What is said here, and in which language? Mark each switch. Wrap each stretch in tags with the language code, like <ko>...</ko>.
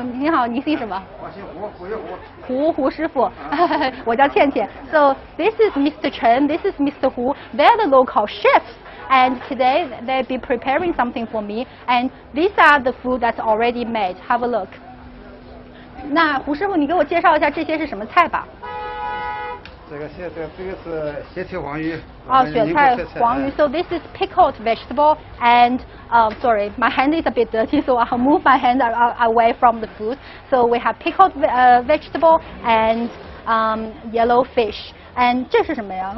<zh>你好，你姓什么？我姓胡，胡师傅。我叫倩倩。</zh> <en>So this is Mr. Chen. This is Mr. Hu. They're the local chefs. And today they'll be preparing something for me, and these are the food that's already made. Have a look.</en> <zh>那胡师傅，你给我介绍一下这些是什么菜吧？这个是雪菜黄鱼。哦，雪菜黄鱼。</zh> <en>So this is pickled vegetable, and sorry, my hand is a bit dirty, so I'll move my hand away from the food. So we have pickled vegetable and yellow fish. And</en> <zh>这是什么呀？</zh>